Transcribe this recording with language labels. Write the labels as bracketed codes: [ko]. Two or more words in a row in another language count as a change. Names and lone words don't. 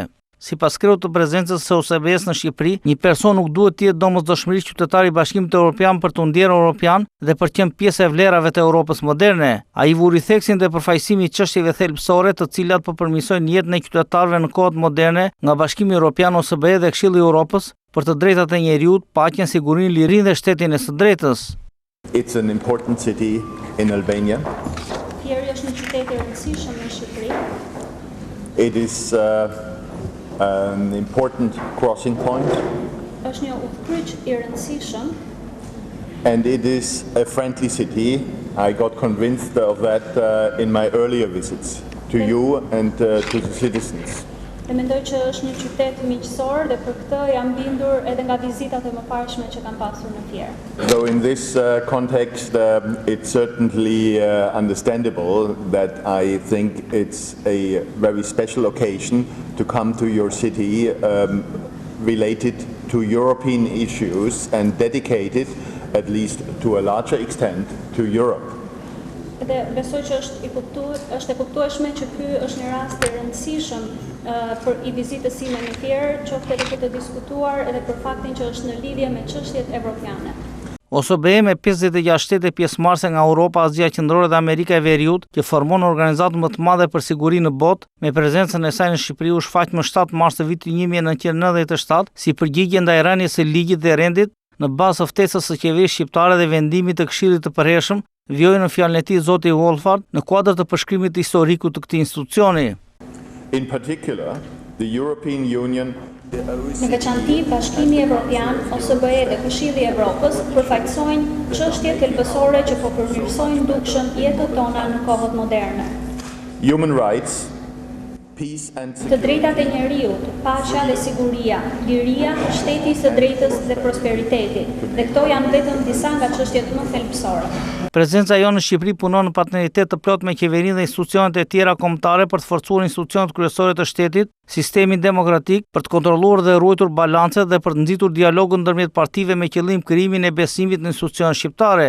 [sq] Sipas kreut të prezencës së OSBE-s në Shqipëri, një person nuk duhet të jetë domosdoshmërisht qytetar i Bashkimit Evropian për të ndjerë europian dhe për të qenë pjesë e vlerave të Europës moderne. Ai vuri theksin dhe përfaqësimi i çështjeve thelbësore, të cilat po përmirësojnë jetën e qytetarëve në kohët moderne nga Bashkimi Evropian, OSBE dhe Këshilli i Europës për të drejtat e njerëzit, paqen, sigurinë, lirinë dhe shtetin e së drejtës. [en] It's an important city in Albania. [sq] Fieri është një qytet i rëndësishëm në Shqipëri. [en] It is an important crossing point. [sq] Është një udhkryq i rëndësishëm. [en] And it is a friendly city. I got convinced of that in my earlier visits to you and to the citizens. [sq] Dhe mendoj që është një qytet miqësor dhe për këtë jam bindur edhe nga vizitat e mëparshme që kam pasur në Fier. [en] So in this context, it's certainly understandable that I think it's a very special occasion to come to your city related to European issues and dedicated, at least to a larger extent, to Europe. [sq] Dhe besoj që është e kuptueshme që ky është një rast i rëndësishëm për i vizitës sime në Fier, qoftë edhe për të diskutuar edhe për faktin që është në lidhje me çështjet evropiane. OSBE me 56 shtete pjesëmarrëse nga Europa, Azia Qendrore dhe Amerika e Veriut, që formon organizatën më të madhe për siguri në botë, me prezencën e saj në Shqipëri u shfaq më 7 mars të vitit 1997 si përgjigje ndaj rënies së ligjit dhe rendit në bazë të ftesës së qeverisë shqiptare dhe vendimit të Këshillit të Përhershëm, vjojë në fjalën e tij zoti Wolfart në kuadër të përshkrimit historiku të këtij institucioni. [en] In particular, the European Union. [sq] Në veçanti, Bashkimi Evropian, OSBE dhe Këshilli i Evropës përfaqësojnë çështje thelbësore që po përmirësojnë dukshëm jetën tona në kohët moderne. [en] Human rights, peace and [sq] të drejtat e njeriut, paqja dhe siguria, liria, shteti së drejtës dhe prosperiteti. Dhe këto janë vetëm disa nga çështjet më thelbësore. Prezenca jonë në Shqipëri punon në partneritet të plot me qeverinë dhe institucionet e tjera kombëtare për të forcuar institucionet kryesore të shtetit, sistemin demokratik, për të kontrolluar dhe ruajtur balancet dhe për të nxitur dialogun ndërmjet partive me qëllim krijimin e besimit në institucionet shqiptare.